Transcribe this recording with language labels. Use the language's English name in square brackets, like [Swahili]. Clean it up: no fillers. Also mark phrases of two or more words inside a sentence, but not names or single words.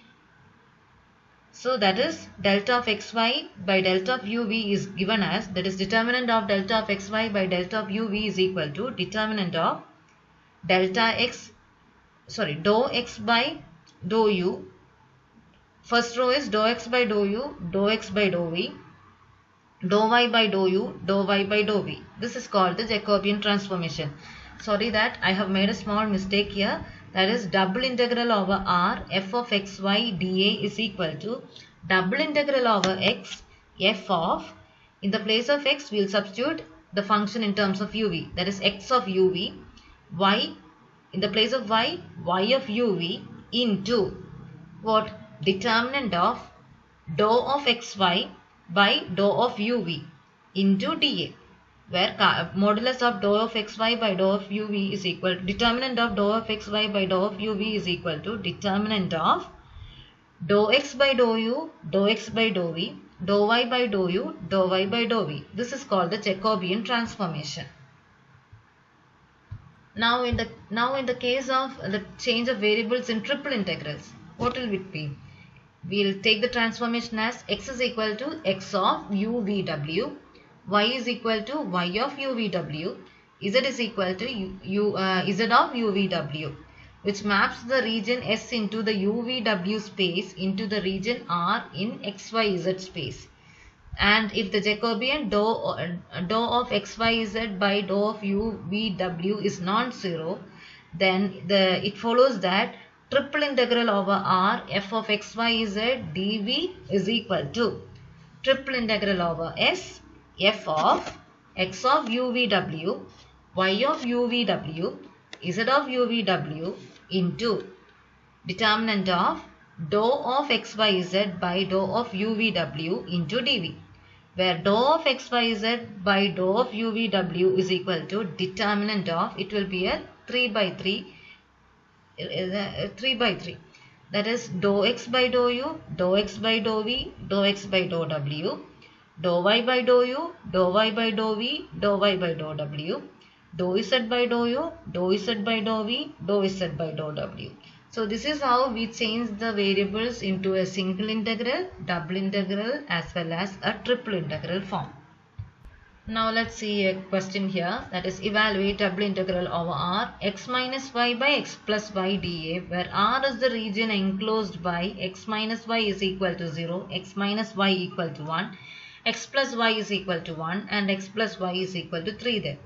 [English] So that is delta of xy by delta of uv is given as, that is determinant of delta of xy by delta of uv is equal to determinant of dou x by dou u. First row is dou x by dou u, dou x by dou v, dou y by dou u, dou y by dou v. This is called the Jacobian transformation. Sorry that I have made a small mistake here. That is double integral over R f of xy dA is equal to double integral over x f of, in the place of x we will substitute the function in terms of uv, that is x of uv, y, in the place of y, y of uv into what? Determinant of dou of xy by dou of uv into dA, where modulus of dou of xy by dou of uv is equal to determinant of dou of xy by dou of uv is equal to determinant of dou x by dou u, dou x by dou v, dou y by dou u, dou y by dou v. This is called the Jacobian transformation. Now in the case of the change of variables in triple integrals, what will it be? We will take the transformation as x is equal to x of u v w, y is equal to y of u v w, z is equal to z of u v w, which maps the region S into the u v w space into the region R in x y z space. And if the Jacobian dou of xyz by dou of u v w is non-zero, then it follows that triple integral over R f of xyz dv is equal to triple integral over S f of x of u v w, y of u v w, z of u v w into determinant of dou of xyz by dou of u v w into dv, where dou of xyz by dou of u v w is equal to determinant of, it will be a 3 by 3, that is dou x by dou u, dou x by dou v, dou x by dou w, dou y by dou u, dou y by dou v, dou y by dou w, dou z by dou u, dou z by dou v, dou z by dou w. So this is how we change the variables into a single integral, double integral as well as a triple integral form. Now let's see a question here, that is evaluate double integral over R x minus y by x plus y dA, where R is the region enclosed by x minus y is equal to 0, x minus y equal to 1, x plus y is equal to 1 and x plus y is equal to 3 there.